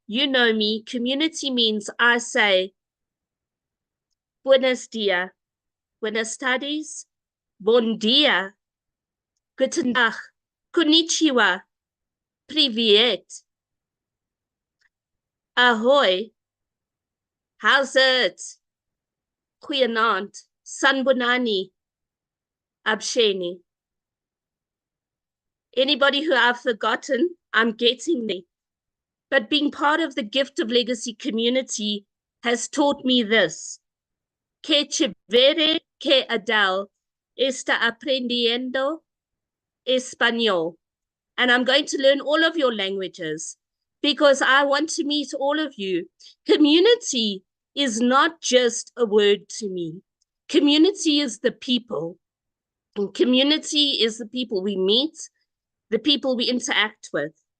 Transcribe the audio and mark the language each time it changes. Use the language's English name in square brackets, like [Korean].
[English] You know me, community means I say, [Spanish] buenos dias, buenas tardes, [Catalan] bon dia, [English] guten dag, [Japanese] konnichiwa, [Russian] privet, [English] ahoy, how's it, [Afrikaans] goeienaand, [Zulu] sanbonani, [English] absheni. Anybody who I've forgotten, I'm getting there. But being part of the Gift of Legacy community has taught me this. [Spanish] Que chévere que Adele está aprendiendo español. [English] And I'm going to learn all of your languages, because I want to meet all of you. Community is not just a word to me. Community is the people. And community is the people we meet, the people we interact with.